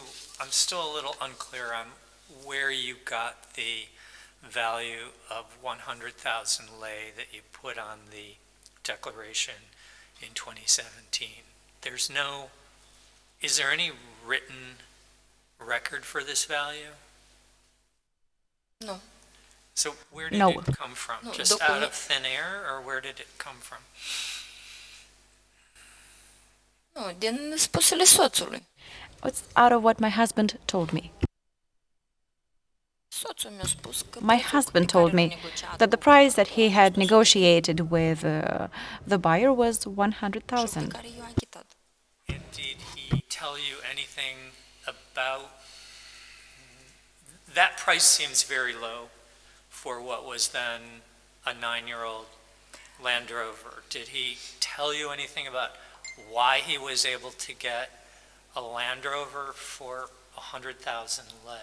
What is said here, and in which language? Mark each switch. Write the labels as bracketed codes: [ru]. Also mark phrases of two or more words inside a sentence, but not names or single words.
[en] I'm still a little unclear on where you got the value of 100,000 lei that you put on the declaration in 2017. Is there any written record for this value? No. So where did No. it come from? Just out of thin air, or where did it come from? [ro] Nu, din spusele soțului. [en] It's out of what my husband told me. [ro] Soțul mi-a spus că [en] My husband told me that the price that he had negotiated with the buyer was 100,000. [ro] care eu am achitat. [en] And did he tell you anything about that price? Seems very low for what was then a 9-year-old Land Rover. Did he tell you anything about why he was able to get a Land Rover for 100,000 lei?